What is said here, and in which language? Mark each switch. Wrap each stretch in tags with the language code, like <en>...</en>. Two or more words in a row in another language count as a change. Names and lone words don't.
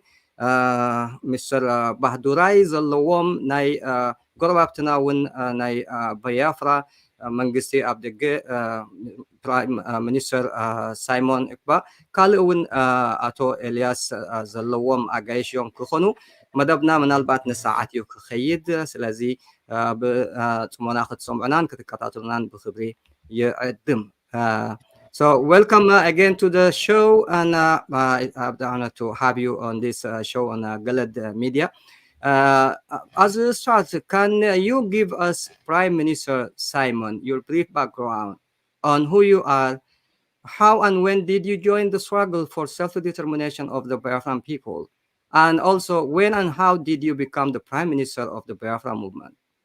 <ti>ሚስተር ባህዱራይ ዘለዎም ናይ ጎረባብትና እውን ናይ ባያፍራ መንግስቲ ኣብ ደገ ፕራይም ሚኒስተር ሳይሞን እክባ ካልእ እውን ኣቶ ኤልያስ ዘለዎም ኣጋይሽ እዮም ክኾኑ መደብና ምናልባት ንሰዓት እዩ ክኸይድ ስለዚ ብፅሞና ክትሰምዑናን ክትከታተሉናን ብክብሪ ይዕድም</ti> <en>So welcome again to the show, and I have the honor to have you on this show on Galad Media. As a start, can you give us, Prime Minister Simon, your brief background on who you are, how and when did you join the struggle for self-determination of the Biafran people, and also when and how did you become the Prime Minister of the Biafra movement?</en>